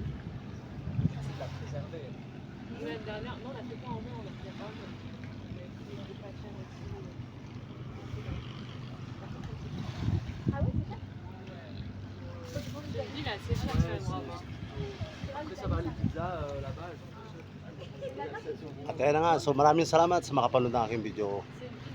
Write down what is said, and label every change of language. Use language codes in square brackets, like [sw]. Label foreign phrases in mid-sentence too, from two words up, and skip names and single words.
[fr] C'est de la préserver. L'année dernière, non, on l'a fait pas en mai, on l'a fait en mai. Il était pas cher aussi. Ah oui, c'est ça. Je me dis, là, c'est cher, ça, vraiment. Après ça va les pizzas là-bas. [tl] at ayan na nga, so maraming salamat sa makapanood ng aking video.